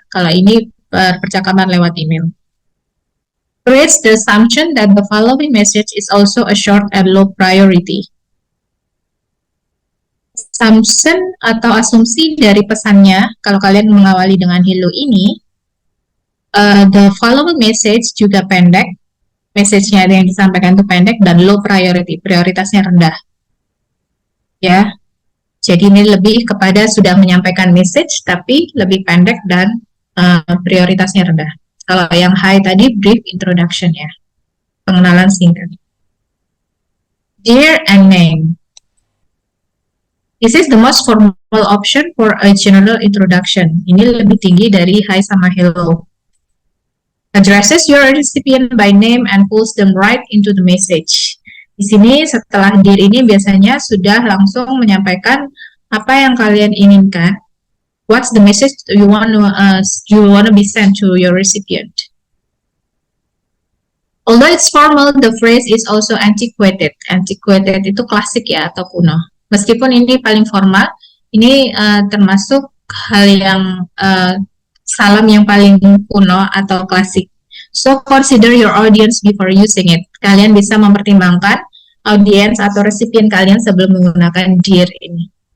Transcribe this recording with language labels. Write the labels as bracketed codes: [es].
[id] Kalau ini percakapan lewat email. [en] Creates the assumption that the following message is also a short and low priority. [id] Assumption atau asumsi dari pesannya, kalau kalian mengawali dengan hello ini, [en] the following message [id] juga pendek. Message-nya yang disampaikan itu pendek dan [en] low priority, [id] prioritasnya rendah. Ya. Jadi ini lebih kepada sudah menyampaikan message tapi lebih pendek dan prioritasnya rendah. Kalau yang high tadi [en] brief introduction [id] ya, pengenalan singkat. [en] Dear and name. This is the most formal option for a general introduction. [id] Ini lebih tinggi dari hi sama hello. [en] Addresses your recipient by name and pulls them right into the message. [id] Di sini setelah dear ini biasanya sudah langsung menyampaikan apa yang kalian inginkan. [en] What's the message you want to be sent to your recipient? Although it's formal, the phrase is also antiquated. [id] Antiquated itu klasik ya atau kuno. Meskipun ini paling formal, ini termasuk hal yang salam yang paling kuno atau klasik. [en] So consider your audience before using it. [id] Kalian bisa mempertimbangkan audiens atau resipien kalian sebelum menggunakan dear ini.